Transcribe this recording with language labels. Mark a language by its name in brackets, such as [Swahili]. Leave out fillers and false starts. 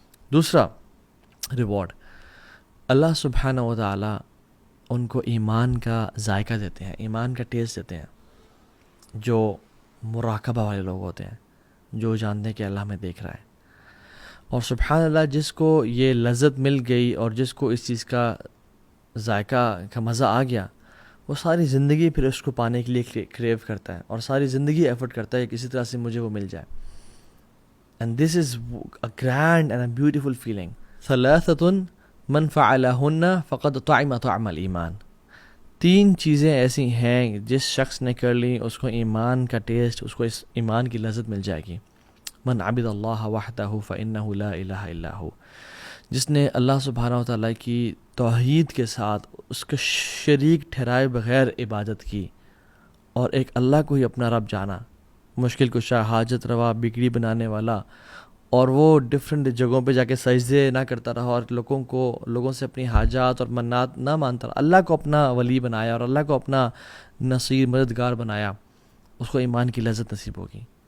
[Urdu] دوسرا ریوارڈ، اللہ سبحانہ و تعالیٰ ان کو ایمان کا ذائقہ دیتے ہیں، ایمان کا ٹیسٹ دیتے ہیں، جو مراقبہ والے لوگ ہوتے ہیں، جو جانتے ہیں کہ اللہ ہمیں دیکھ رہا ہے. اور سبحان اللہ، جس کو یہ لذت مل گئی اور جس کو اس چیز کا ذائقہ کا مزہ آ گیا، وہ ساری زندگی پھر اس کو پانے کے لیے کریو کرتا ہے اور ساری زندگی ایفرٹ کرتا ہے کہ کسی طرح سے مجھے وہ مل جائے. [English] And this is a grand and a beautiful feeling. [Arabic] ثلاثۃ من فعلہن فقد طعم طعم الایمان. [Urdu] 3 چیزیں ایسی ہیں جس شخص نے کر لی اس کو ایمان کا ٹیسٹ، اس کو اس ایمان کی لذت مل جائے گی. [Arabic] من عبد اللہ وحدہ فإنہ لا الہ الا ہو. [Urdu] جس نے اللہ سبحانہ و تعالیٰ کی توحید کے ساتھ اس کے شریک ٹھہرائے بغیر عبادت کی اور ایک اللہ کو ہی اپنا رب جانا، مشکل کشا، حاجت روا، بگڑی بنانے والا، اور وہ ڈفرینٹ جگہوں پہ جا کے سجدے نہ کرتا رہا اور لوگوں سے اپنی حاجات اور منات نہ مانتا رہا، اللہ کو اپنا ولی بنایا اور اللہ کو اپنا نصیر مددگار بنایا، اس کو ایمان کی لذت نصیب ہوگی.